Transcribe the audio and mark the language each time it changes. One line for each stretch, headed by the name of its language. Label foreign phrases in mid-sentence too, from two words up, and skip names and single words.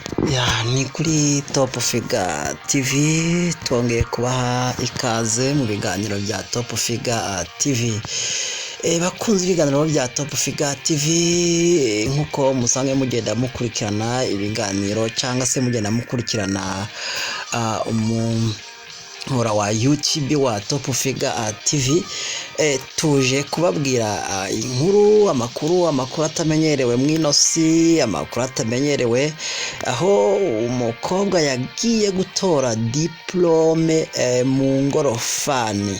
Kinyarwanda: Ni kuri Top Figure TV twongeye kubaha ikaze mu biganiro bya Top Figure TV. Bakunze ibiganiro bya Top Figure TV nkuko musanzwe mugenda mukurikirana ibiganiro cyangwa se mugenda mukurikirana umuyoboro wa YouTube wa Top Figure TV, tuje kubabwira inkuru, amakuru atamenyerewe mw'inosi, amakuru atamenyerewe, aho umukobwa yagiye gutora diplome mu ngorofani.